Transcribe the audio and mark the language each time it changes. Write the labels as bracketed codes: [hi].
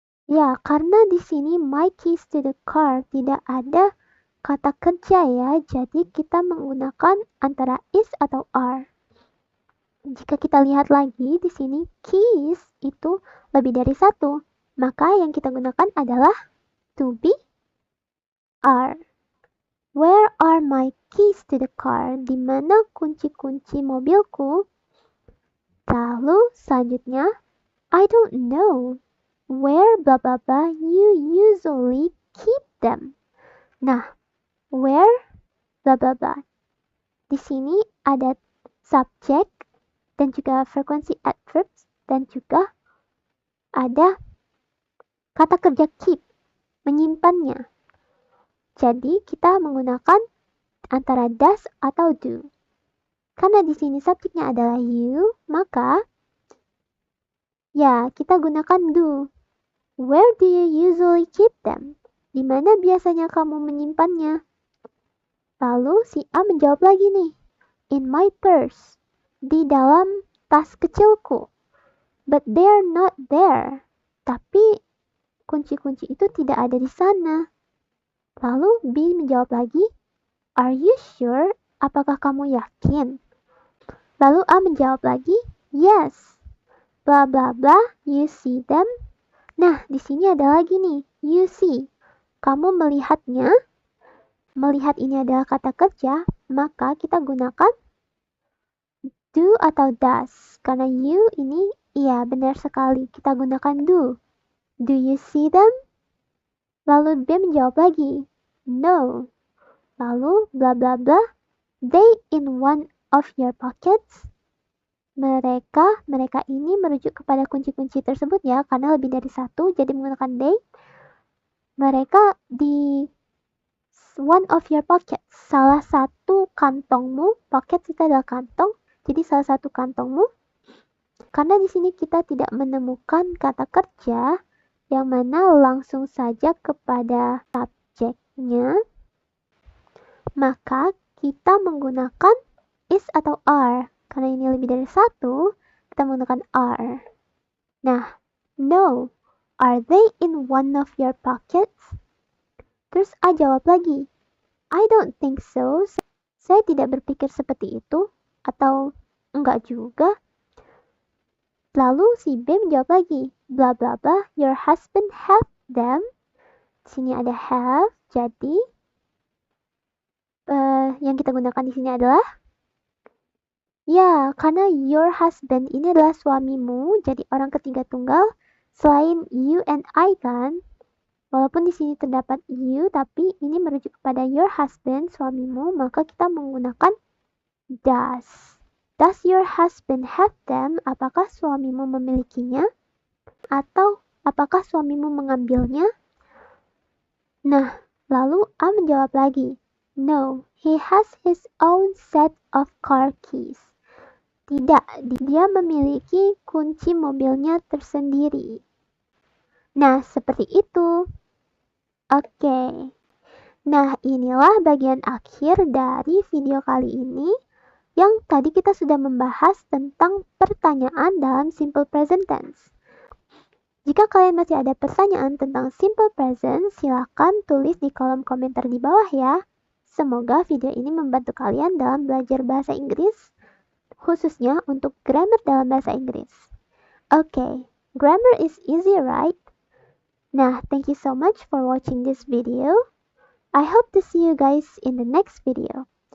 [id] Ya, karena di sini [en] my keys to the car [id] tidak ada kata kerja ya, jadi kita menggunakan antara is atau are. Jika kita lihat lagi di sini keys itu lebih dari satu, maka yang kita gunakan adalah to be are. [en] Where are my keys to the car? [id] Di mana kunci-kunci mobilku? [en] Lalu selanjutnya, I don't know. Where blah blah blah you usually keep them. Nah, where blah blah blah. [id] Di sini ada subject dan juga frekuensi adverbs dan juga ada kata kerja keep, menyimpannya. Jadi kita menggunakan antara does atau do. Karena di sini subjeknya adalah you, maka ya kita gunakan do. [en] Where do you usually keep them? [id] Di mana biasanya kamu menyimpannya? Lalu si A menjawab lagi nih. [en] In my purse. [id] Di dalam tas kecilku. [en] But they're not there. [id] Tapi kunci-kunci itu tidak ada di sana. Lalu B menjawab lagi. [en] Are you sure? [id] Apakah kamu yakin? Lalu A menjawab lagi. [en] Yes. Blah blah blah. You see them? [id] Nah, di sini ada lagi nih. You see. Kamu melihatnya. Melihat ini adalah kata kerja, maka kita gunakan do atau does. Karena you ini, iya benar sekali, kita gunakan do. [en] Do you see them? [id] Lalu B menjawab lagi, no. [en] Lalu bla bla bla, they in one of your pockets. [id] Mereka ini merujuk kepada kunci-kunci tersebut ya, karena lebih dari satu, jadi menggunakan they. Mereka di [en] one of your pockets, [id] salah satu kantongmu. Pocket itu adalah kantong, jadi salah satu kantongmu. Karena di sini kita tidak menemukan kata kerja yang mana langsung saja kepada subjeknya, maka kita menggunakan is atau are. Karena ini lebih dari satu, kita menggunakan are. [en] Nah, no, are they in one of your pockets? [id] Terus A jawab lagi, [en] I don't think so. [id] Saya tidak berpikir seperti itu. Atau enggak juga. Lalu si B menjawab lagi, [en] bla bla bla, your husband have them. [id] Di sini ada have, jadi yang kita gunakan di sini adalah ya, karena your husband ini adalah suamimu, jadi orang ketiga tunggal selain you and I kan. Walaupun di sini terdapat you, tapi ini merujuk kepada your husband, suamimu, maka kita menggunakan does. [en] Does your husband have them? [id] Apakah suamimu memilikinya? Atau apakah suamimu mengambilnya? Nah, lalu A menjawab lagi. [en] No, he has his own set of car keys. [id] Tidak, dia memiliki kunci mobilnya tersendiri. Nah, seperti itu. Oke. Nah, inilah bagian akhir dari video kali ini. Yang tadi kita sudah membahas tentang pertanyaan dalam simple present tense. Jika kalian masih ada pertanyaan tentang simple present, silakan tulis di kolom komentar di bawah ya. Semoga video ini membantu kalian dalam belajar bahasa Inggris, khususnya untuk grammar dalam bahasa Inggris. [en] Okay, grammar is easy, right? Nah, thank you so much for watching this video. I hope to see you guys in the next video.